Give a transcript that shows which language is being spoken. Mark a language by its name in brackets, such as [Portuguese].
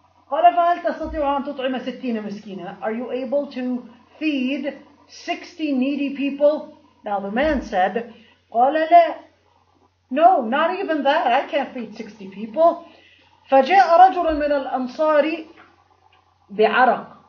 [Arabic] قال فهل تستطيع أن تطعم 60 مسكينا. [English] Are you able to feed 60 needy people? Now the man said, [Arabic] قال لا. [English] No, not even that. I can't feed 60 people. [Arabic] فجاء رجل من الأنصار بعرق.